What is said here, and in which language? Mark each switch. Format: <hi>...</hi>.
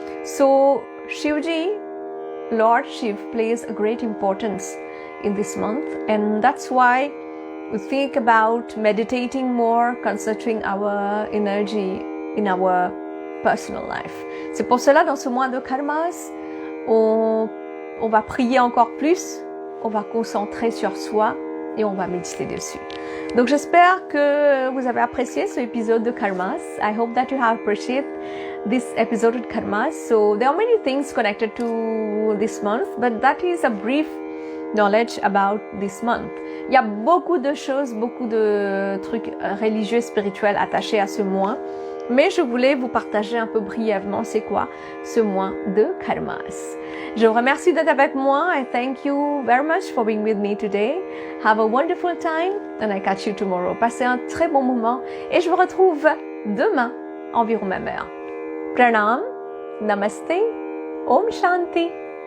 <en>So Shivji, Lord Shiv, plays a great importance in this month, and that's why we think about meditating more, concentrating our energy in our personal life.</en> <fr>C'est pour cela, dans ce mois de karmas, on va prier encore plus, on va concentrer sur soi et on va méditer dessus. Donc j'espère que vous avez apprécié ce épisode de karmas.</fr> <en>I hope that you have appreciated this episode of karmas. So there are many things connected to this month, but that is a brief knowledge about this month.</en> <fr>Il y a beaucoup de choses, beaucoup de trucs religieux, spirituels attachés à ce mois, mais je voulais vous partager un peu brièvement c'est quoi ce mois de karmas. Je vous remercie d'être avec moi.</fr> <en>I thank you very much for being with me today. Have a wonderful time and I catch you tomorrow.</en> <fr>Passez un très bon moment et je vous retrouve demain environ même heure. Pranam, Namaste, Om Shanti.</fr>